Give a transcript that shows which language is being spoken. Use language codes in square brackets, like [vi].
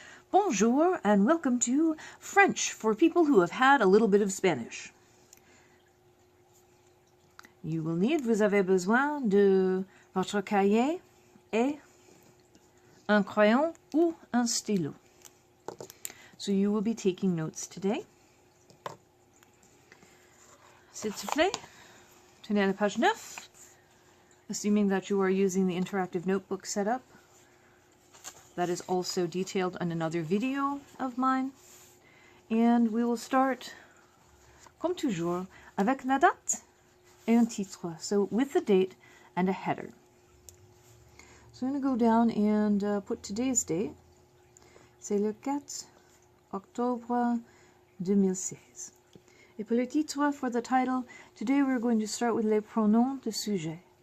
[fr] Bonjour [en] and welcome to French for people who have had a little bit of Spanish. You will need, [fr] vous avez besoin de votre cahier et un crayon ou un stylo. [en] So you will be taking notes today. [fr] S'il te plaît, tenez à la page 9, [en] assuming that you are using the interactive notebook setup. That is also detailed in another video of mine. And we will start, [fr] comme toujours, avec la date et un titre. [en] So with the date and a header. So I'm going to go down and put today's date. [fr] C'est le 4 octobre 2016. Et pour le titre, [en] for the title, today we're going to start with [fr] les pronoms de sujet.